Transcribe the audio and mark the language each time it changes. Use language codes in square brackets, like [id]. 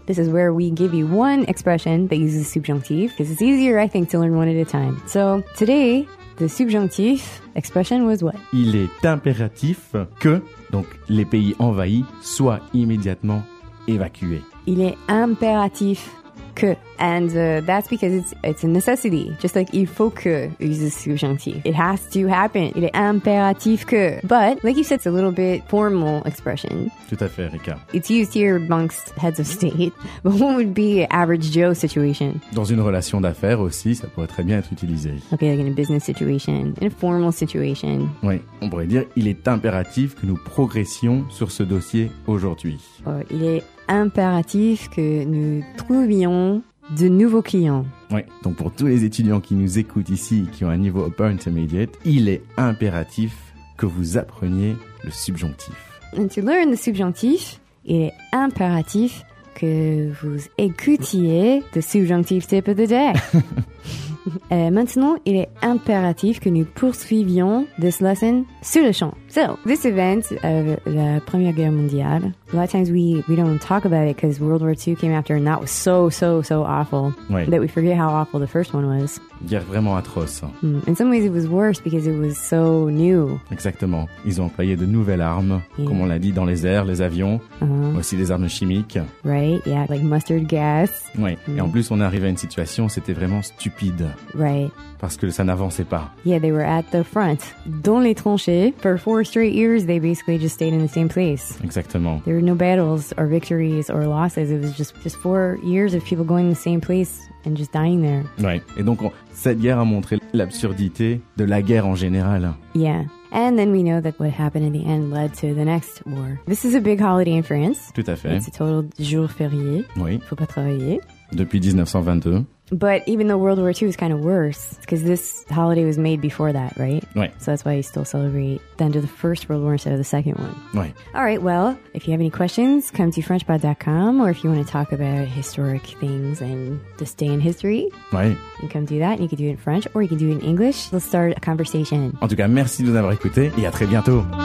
[en] This is where we give you one expression that uses subjunctive because it's easier, I think, to learn one at a time. So today, the subjunctive expression was what? [fr] Il est impératif que, donc les pays envahis, soient immédiatement évacués. Il est impératif que. [en] And that's because it's a necessity. Just like [fr] il faut que [en] uses subjunctif. It has to happen. [fr] Il est impératif que. [en] But, like you said, it's a little bit formal expression. [fr] Tout à fait, Erika. [en] It's used here amongst heads of state. But what would be an average Joe situation? [fr] Dans une relation d'affaires aussi, ça pourrait très bien être utilisé. [en] Okay, like in a business situation, in a formal situation. [fr] Oui, on pourrait dire il est impératif que nous progressions sur ce dossier aujourd'hui. Il est impératif que nous trouvions de nouveaux clients. Oui, donc pour tous les étudiants qui nous écoutent ici, qui ont un niveau upper intermediate, il est impératif que vous appreniez le subjonctif. [en] And to learn the subjonctif, [fr] il est impératif que vous écoutiez [en] the subjonctive tip of the day. [fr] maintenant, il est impératif que nous poursuivions [en] this lesson [fr] sur le champ. [en] So, this event of [fr] la Première Guerre mondiale, [en] a lot of times we don't talk about it because World War II came after and that was so awful that we forget how awful the first one was. [fr] Guerre vraiment atroce. [en] In some ways, it was worse because it was so new. [fr] Exactement. Ils ont employé de nouvelles armes, comme on l'a dit, dans les airs, les avions, aussi des armes chimiques. [en] Right, yeah, like mustard gas. [fr] Oui, et en plus, on est arrivé à une situation où c'était vraiment stupide. [en] Right. [fr] Parce que ça n'avançait pas. [en] Yeah, they were at the front, [fr] dans les tranchées. [en] For 4 straight years, they basically just stayed in the same place. [fr] Exactement. [en] There were no battles or victories or losses. It was just 4 years of people going to the same place and just dying there. Right. [fr] Et donc, cette guerre a montré l'absurdité de la guerre en général. [en] Yeah. And then we know that what happened in the end led to the next war. This is a big holiday in France. [fr] Tout à fait. [en] It's a total jour férié. [fr] Oui. Faut pas travailler. Depuis 1922. [en] But even though World War II is kind of worse, because this holiday was made before that, right? Right. So that's why you still celebrate the end of the First World War instead of the Second one. Right. All right, well, if you have any questions, come to FrenchPod.com, or if you want to talk about historic things and this day in history, right, you can come do that, and you can do it in French, or you can do it in English. Let's start a conversation. [fr] En tout cas, merci de nous avoir écoutés, et à très bientôt.